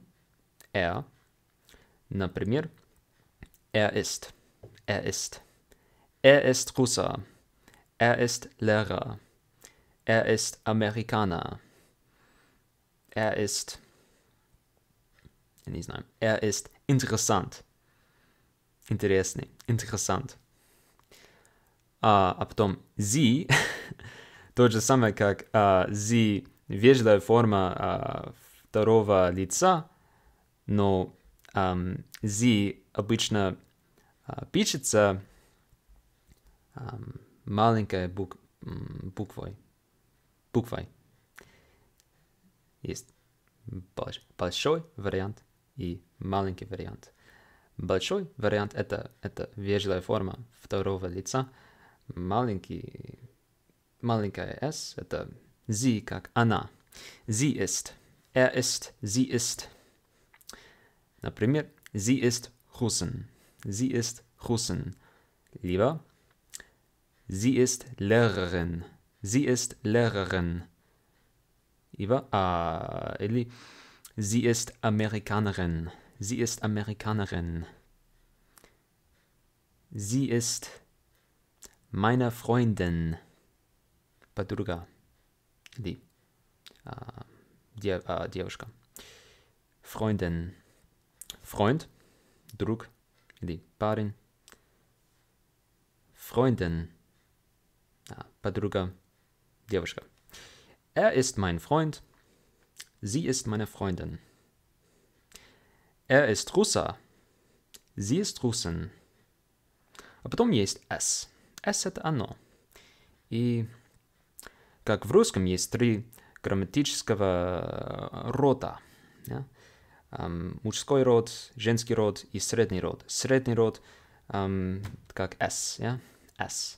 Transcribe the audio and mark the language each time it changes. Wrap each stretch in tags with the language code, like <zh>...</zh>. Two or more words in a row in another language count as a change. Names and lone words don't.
<ru>Er. Например,</ru> <de>er ist. Er ist. Er ist Russe. Er ist Lehrer. Er ist Amerikaner. Er ist...</de> <ru>Не знаю.</ru> <de>Er ist interessant.</de> <ru>Интересный. Interessant. А потом sie, тот же самый, как sie, вежливая форма второго лица, но sie обычно пишется маленькой буквой. Есть большой вариант и маленький вариант. Большой вариант это вежливая форма второго лица. Маленькая S это sie, как она.</ru> <de>Sie ist. Er ist. Sie ist. Например, sie ist Russin. Sie ist Russin. Lieber, sie ist Lehrerin. Sie ist Lehrerin. Lieber, или sie ist Amerikanerin. Sie ist Amerikanerin. Sie ist meine Freundin.</de> <ru>Подруга. Или девушка.</ru> <de>Freundin. Freund.</de> <ru>Друг. Или парень. Freundin. Подруга. Девушка.</ru> <de>Er ist mein Freund. Sie ist meine Freundin. Er ist Russe. Sie ist Russin.</de> <ru>А потом есть S. S это оно. И как в русском есть 3 грамматического рода. Ja? Мужской род, женский род и средний род. Средний род как S. Ja? S.</ru>